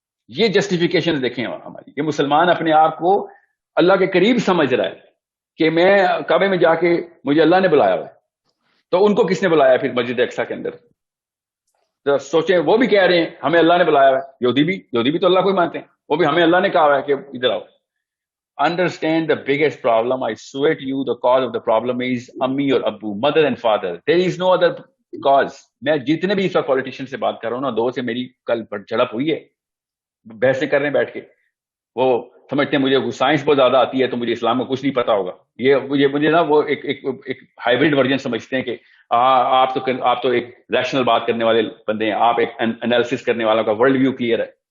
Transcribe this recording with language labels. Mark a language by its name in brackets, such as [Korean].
[Urdu] یہ جسٹیفیکیشن دیکھیں ہماری, یہ مسلمان اپنے آپ کو اللہ کے قریب سمجھ رہا ہے کہ میں کعبے میں جا کے مجھے اللہ نے بلایا ہوا ہے, تو ان کو کس نے بلایا پھر مسجد اقصی کے اندر؟ تو سوچیں, وہ بھی کہہ رہے ہیں ہمیں اللہ نے بلایا ہوا ہے, یہودی بھی تو اللہ کو ہی مانتے ہیں, وہ بھی ہمیں اللہ نے کہا ہوا ہے کہ ادھر آؤ. [English] Understand the biggest problem, I swear to you, the cause of the problem is Ammi or Abu, mother and father. There is no other [Urdu] because میں جتنے بھی اس وقت پولیٹیشین سے بات کر رہا ہوں نا، 2 سے میری کل جھڑپ ہوئی ہے، بحثیں کر رہے ہیں بیٹھ کے. وہ سمجھتے ہیں مجھے سائنس بہت زیادہ آتی ہے تو مجھے اسلام میں کچھ نہیں پتا ہوگا. یہ مجھے نا وہ ایک ہائیبرڈ ورژن سمجھتے ہیں کہ آپ تو ایک ریشنل بات کرنے والے بندے ہیں، آپ ایک انالیسس کرنے والا کا ورلڈ ویو کلیئر ہے.